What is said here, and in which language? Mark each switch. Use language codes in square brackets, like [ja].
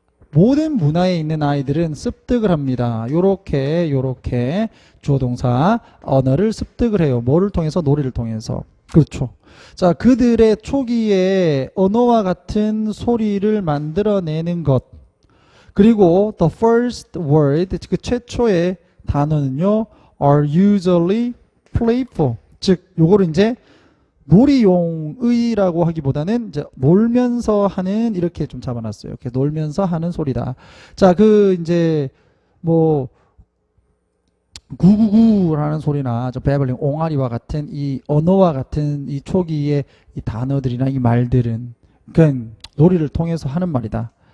[ko] 모든 문화에 있는 아이들은 습득을 합니다. 요렇게 주어동사 언어를 습득을 해요. 뭐를 통해서? 놀이를 통해서. 그렇죠. 자, 그들의 초기에 언어와 같은 소리를 만들어내는 것. 그리고 [en] the first word, [ko] 그 최초의 단어는요, [en] are usually playful. [ko] 즉, 요거를 이제 놀이용의라고 하기보다는 이제 놀면서 하는 이렇게 좀 잡아놨어요. 이렇게 놀면서 하는 소리다. 자, 그 이제 뭐 구구구라는 소리나 저 배블링 옹알이와 같은 이 언어와 같은 이 초기의 이 단어들이나 이 말들은 그냥 놀이를 통해서 하는 말이다.